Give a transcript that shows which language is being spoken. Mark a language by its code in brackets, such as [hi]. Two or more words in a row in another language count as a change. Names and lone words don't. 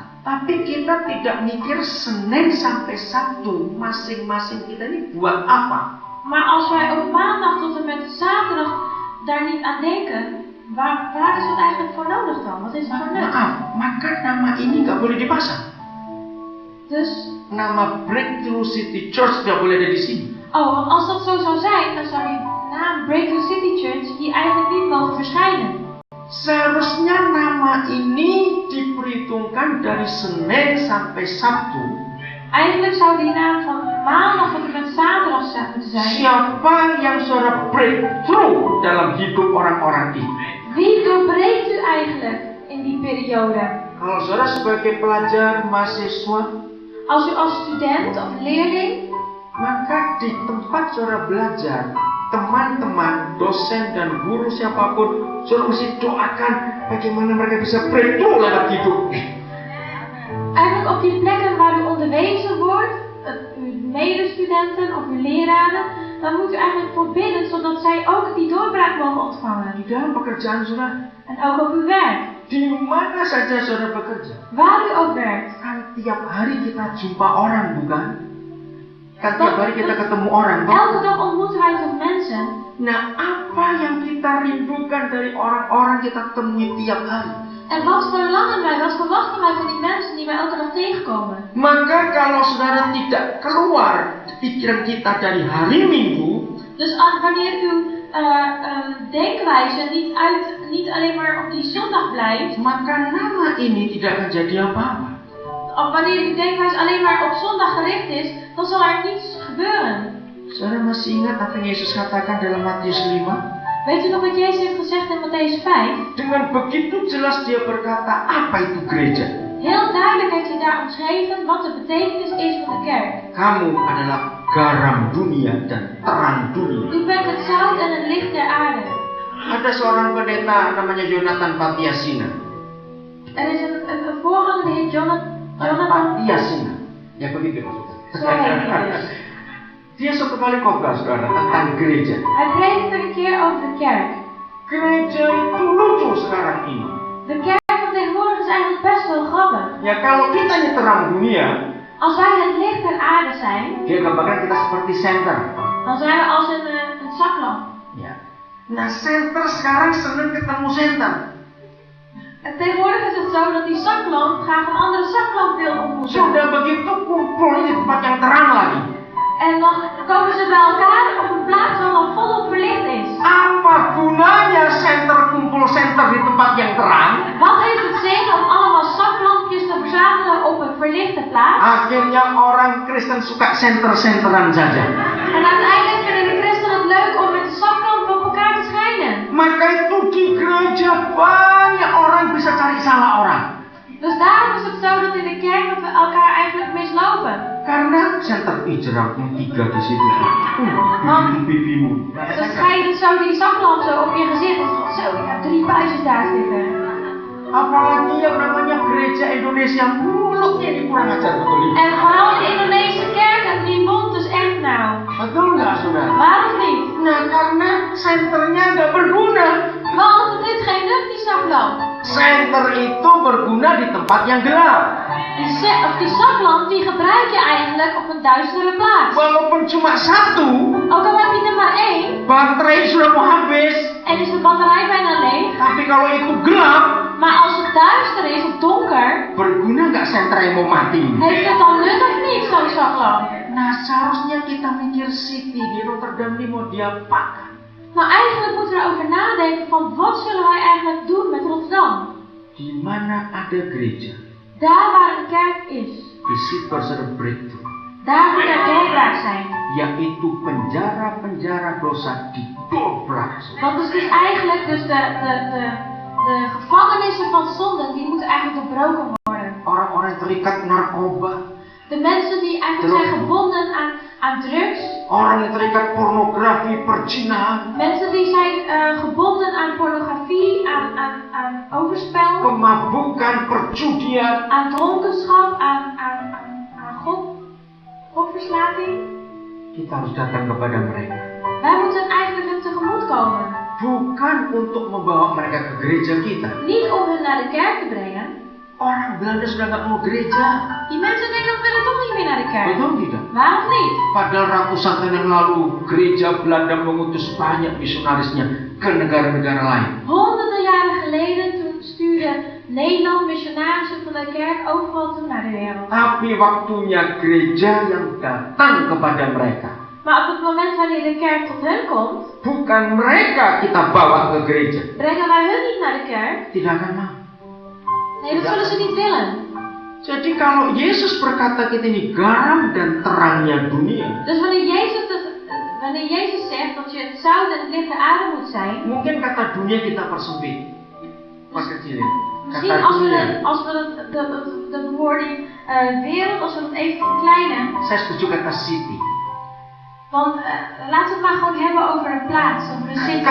[id] Tapi kita tidak mikir Senin sampai Sabtu masing-masing kita ini buat apa? [nl] Maar als wij op maandag tot en met zaterdag daar niet aan denken, waar is het eigenlijk voor nodig dan? Wat is het voor nut? [id] Maka nama ini nggak boleh dipasang. Dus nama Breakthrough City Church nggak boleh ada di sini. [nl] Oh, want als dat zo zou zijn, dan zou die naam Breakthrough City Church hier eigenlijk niet mogen verschijnen. [id] Seharusnya nama ini diperhitungkan dari Senin sampai Sabtu. [nl] Eigenlijk zou die naam van maandag tot en met zaterdag moeten zijn. [id] Siapa yang saudara breakthrough dalam hidup orang-orang ini? [nl] Wie doorbreekt u eigenlijk in die periode? [id] Kalau saudara sebagai pelajar, mahasiswa, [nl] als u als student of leerling, [id] maka di tempat saudara belajar, teman-teman, dosen dan guru siapapun, saudara mesti doakan bagaimana mereka bisa breakthrough lewat hidup. [nl] Eigenlijk op die plekken waar u onderwezen wordt, uw medestudenten of uw leraren, dan moet u eigenlijk voor bidden, zodat zij ook die doorbraak mogen ontvangen. [id] Di dalam pekerjaan saudara. [nl] En ook op uw werk. [id] Di mana saja saudara bekerja. [nl] Waar u ook werkt. [id] Kan tiap hari kita jumpa orang, bukan? Kan tiap hari kita ketemu orang. [nl] Elke dag ontmoeten wij toch mensen? [id] Nah, apa yang kita rindukan dari orang-orang kita temui tiap hari? [nl] En wat verlangen wij, wat verwachten wij van die mensen die wij elke dag tegenkomen? [id] Maka kalau saudara tidak keluar pikiran kita dari hari Minggu, [nl] Dus wanneer uw denkwijze niet alleen maar op die zondag blijft, [id] maka nama ini tidak akan jadi apa-apa. [nl] of wanneer uw denkwijze alleen maar op zondag gericht is, dan zal er niets gebeuren. [id] Saudara masih ingat apa yang Yesus katakan dalam Matius 5? [nl] Weet u nog wat Jezus heeft gezegd in Matthäus 5? [id] Dengan begitu jelas dia berkata, apa itu gereja? [nl] Heel duidelijk heeft hij daar omschreven wat de betekenis is van de kerk. [id] Kamu adalah garam dunia dan terang dunia. [nl] U bent het zout en het licht der aarde. [id] Ada seorang pendeta namanya Jonathan Patiasina. [nl] Er is een voorganger, de heer Jonathan [id] Patiasina. Ya begitu maksudnya. [nl] Zo heet hij dus. [id] Dia suatu kali khotbah saudara tentang gereja. [nl] Hij predikte een keer over de kerk. [id] Gereja itu lucu sekarang ini. [nl] De kerk van tegenwoordig is eigenlijk best wel grappig. [id] Ya kalau kita ini terang dunia, [nl] Als wij het licht der aarde zijn, [id] dia gambarkan kita seperti senter. [nl] dan zijn we als een zaklamp. [id] Ya. Nah, senter sekarang senang ketemu senter. [nl] En tegenwoordig is het zo dat die zaklamp graag een andere zaklamp wil ontmoeten. [id] Sudah begitu kumpul di tempat yang terang lagi. [nl] En dan komen ze bij elkaar op een plaats waar dan volop verlicht is. [id] Apa gunanya kumpul senter di tempat yang terang? [nl] Wat heeft het zin om allemaal zaklampjes te verzamelen op een verlichte plaats? [id] Akhirnya orang Kristen suka senter-senteran saja. [nl] En uiteindelijk vinden de christenen het leuk om met de zaklamp op elkaar te schijnen. [id] Maka itu di gereja banyak orang bisa cari salah orang. [nl] Dus daarom is het zo dat in de kerk dat we elkaar eigenlijk mislopen. [id] Karena senter jeraknya 3 di situ. Di pipimu. [nl] Dan schijnt het zo die zaklamp zo op je gezicht. Zo, je hebt 3 buisjes daar zitten. [id] Apalagi yang namanya gereja Indonesia, mulutnya ini kurang ajar betul ini. [nl] En vooral in de Indonesische kerken, die mond is echt nou. [id] Betul nggak saudara? [nl] Waarom niet? [id] Nah karena senternya nggak berguna. [nl] Want het is geen lucht die zaklamp. [id] Senter itu berguna di tempat yang gelap. [nl] Die zaklamp die gebruik je eigenlijk op een duistere plaats. [id] Walaupun cuma 1, [nl] Ook al heb je er maar 1 [id] baterai sudah mau habis. [nl] en is de batterij bijna leeg. [id] Tapi kalau itu gelap, [nl] Maar als het duister is of donker, [id] berguna nggak senter yang mau mati? [nl] heeft het dan nut of niet zo'n zaklamp? [id] Nah seharusnya kita mikir City di Rotterdam ini mau diapakan? [nl] Nou eigenlijk moeten we erover nadenken van wat zullen wij eigenlijk doen met Rotterdam? [id] Di mana ada gereja, [nl] Daar waar een kerk is, [id] di situ harus ada breakthrough. [nl] daar moet er doorbraak zijn. [id] Yaitu penjara-penjara dosa didobrak. [nl] Want het is eigenlijk dus de gevangenissen van zonden, die moeten eigenlijk doorbroken worden. [id] Orang-orang yang terikat narkoba, [nl] De mensen die eigenlijk zijn gebonden aan drugs, [id] orang yang terikat pornografi, perzinahan, [nl] mensen die zijn gebonden aan pornografie, aan overspel, [id] kemabukan, perjudian. [nl] aan dronkenschap, aan gokverslaving. [id] Kita harus datang kepada mereka. [nl] Wij moeten eigenlijk hun tegemoet komen. [id] Bukan untuk membawa mereka ke gereja kita. [nl] Niet om hen naar de kerk te brengen. [id] Orang Belanda sudah nggak mau gereja. [nl] Die mensen denken we willen toch niet meer naar de kerk. [id] Betul tidak? [nl] Waarom niet? [id] Padahal ratusan tahun yang lalu gereja Belanda mengutus banyak misionarisnya ke negara-negara lain. [nl] Honderden jaren geleden toen stuurde Nederland missionarissen van de kerk overal toe naar de wereld. [id] Tapi waktunya gereja yang datang kepada mereka. [nl] Maar op het moment wanneer de kerk tot hen komt, [id] Bukan mereka kita bawa ke gereja. [nl] brengen wij hun niet naar de kerk. [id] Tidak akan mau. [nl] Nee, dat zullen ze niet willen. [id] Jadi kalau Yesus berkata kita ini garam dan terangnya dunia. [nl] Dus wanneer Jezus zegt dat je het zout en het licht der aarde moet zijn, [id] Mungkin kata dunia kita persempit. Perkecilin. misschien Kata dunia. [nl] als we de bewoording wereld, als we dat even verkleinen. [id] Saya setuju kata city. [nl] Want laten we het maar gewoon hebben over een plaats, over een city.